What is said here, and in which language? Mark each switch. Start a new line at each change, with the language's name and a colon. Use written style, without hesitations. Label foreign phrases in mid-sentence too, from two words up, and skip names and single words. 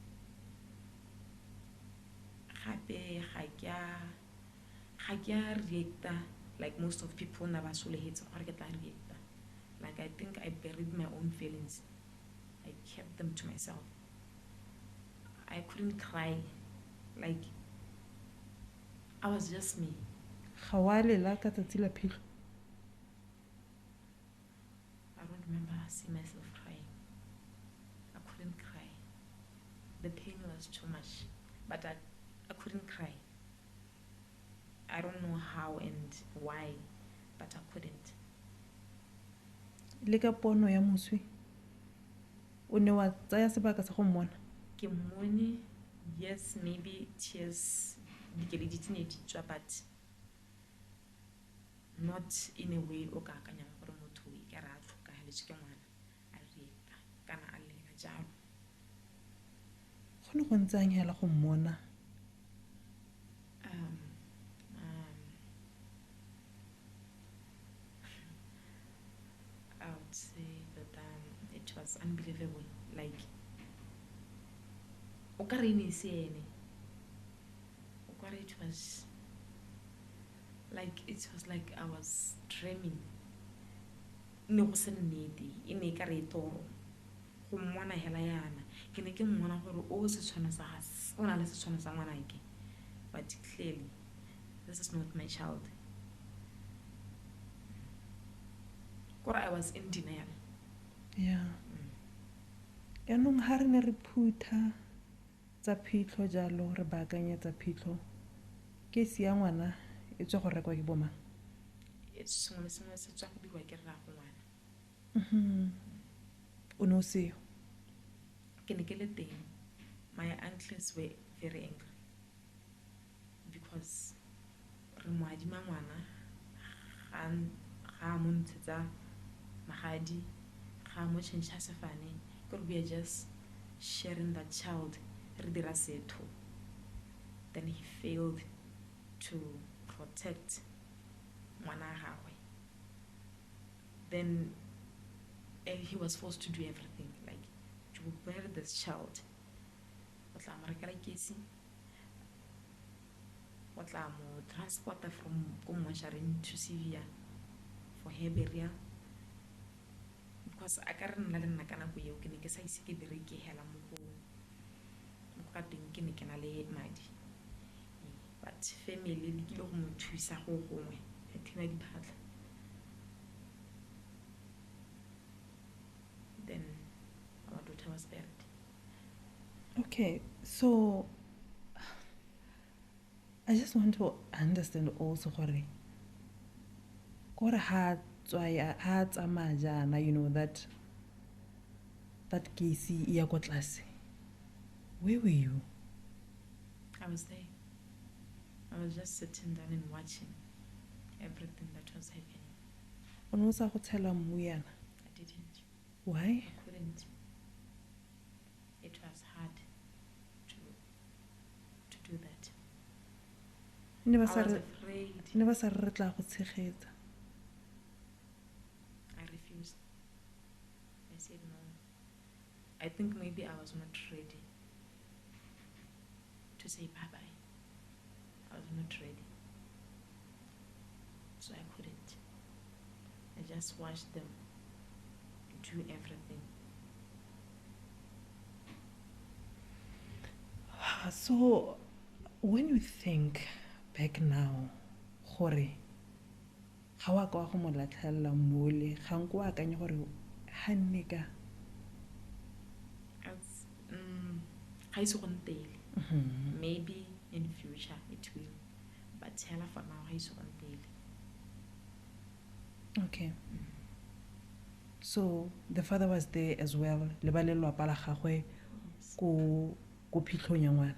Tswana: Gape ga ke a reacta
English: like most of people
Tswana: na ba solehetse gore ke tla reacta.
English: Like I think I buried my own feelings. I kept them to myself. I couldn't cry. Like, I was just me.
Tswana: Ga wa lela ka tsatsi la phitlho?
English: I don't remember seeing myself crying. I couldn't cry. The pain was too much, but I couldn't cry. I don't know how and why, but I couldn't.
Tswana: Le ka pono ya moswi o ne wa tsaya sebaka sa go mmona? Ke mmone,
English: yes, maybe tears
Tswana: dikele di tsene di tswa,
English: but not in a way
Tswana: o ka akanyang gore motho e ka re a tlhokagaletswe ke ngwana a reta kana a lela jalo. Go ne go ntse ang hela go mmona?
English: I would say that it was unbelievable. Like,
Tswana: o ka re e ne e se ene. O ka re
English: it was like I was dreaming.
Tswana: Ne go se nnete, e ne e ka re e toro. Go mmona hela yana, ke ne ke mmona gore o setshwana sa gas, o na le setshwana sa ngwanake.
English: But clearly, this is not my child. Kore I was in denial. Yeah.
Tswana: Yaanong ha re ne re phutha tsa phitlho jalo re baakanyetsa phitlho, kesi ya ngwana e tswa go rekwa ke bomang? Sengwe le sengwe se tswa go dirwa ke rraago ngwana. O ne o seo? Ke ne ke le teng.
English: My uncles were very angry because
Tswana: re mo adima ngwana ga mo ntshetsa magadi, ga mo change sefane,
English: because we are just sharing that child,
Tswana: re dira setho.
English: Then he failed to protect
Tswana: ngwana gagwe.
English: Then he was forced to do everything, like to bear this child.
Tswana: O tla mo rekela kesi, o tla mo transporta from ko mošareng to Sevilla
English: for her burial.
Tswana: Because a ka re nna le nna ka nako eo ke ne ke sa ise ke bereke hela mo ka teng ke ne ke na le madi,
English: but family
Tswana: le kile go mo thusa go gongwe a thina diphatla.
English: Then our daughter was buried. Okay, so I just want to understand also
Tswana: gore ha tsamaya jana,
English: you know, that case
Tswana: ya go tlase.
English: Where were you? I was there. I was just sitting down and watching everything that was happening.
Tswana: O ne o sa go tshela mmu yana?
English: I didn't. Why? I couldn't. It was hard to do that. I was afraid.
Tswana: Ne ba sa re tla go tshegetsa?
English: I refused. I said no. I think maybe I was not ready to say bye-bye. I was not ready. So I couldn't. I just watched them do everything. So when you think back now,
Tswana: gore ga wa ka go mo latlhella mole, ga nko wa akanya gore ha nne ka
English: maybe in future it will, but hela for now
Tswana: ga iso gontele.
English: Okay. So the father was there as well,
Tswana: le ba lelapa la gagwe ko phitlhong ya ngwana?